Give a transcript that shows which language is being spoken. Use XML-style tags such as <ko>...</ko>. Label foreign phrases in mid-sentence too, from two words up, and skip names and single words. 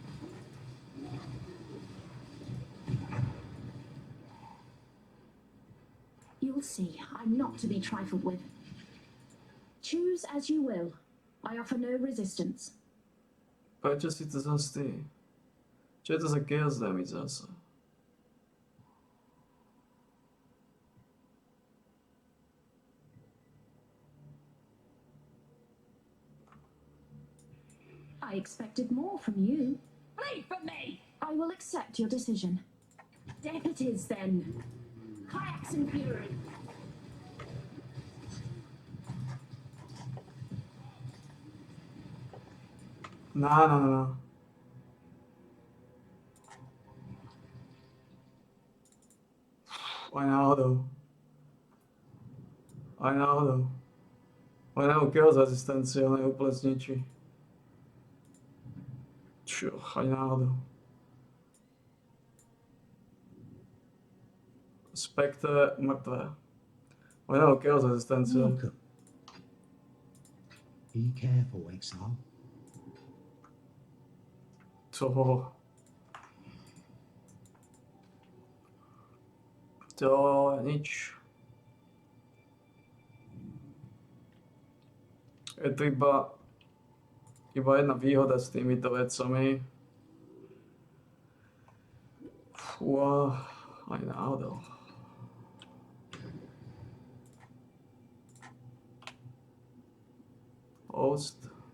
<en>You'll see, I'm not to be trifled with. Choose as you will. I offer no resistance.</en> <sk>Prečo si to zase ty? Čo je to za</sk> <en>chaos damage</en> <sk>zase?</sk> <en>I expected more from you. Flee from me! I will accept your decision. Death it is, then. Kayaks and fury. No.</en> <sk>Aj náhodou. Aj náhodou chaos rezistencia, ona je úplne zničí. Čo, aj náhodou. Spectre mŕtve. Aj náhodou chaos rezistencia.</sk> <en>Welcome. Be careful, Exile.</en> <sk>To nič. Je to iba jedna výhoda s týmito vecami. Fúha, aj náhodou. Host.</sk>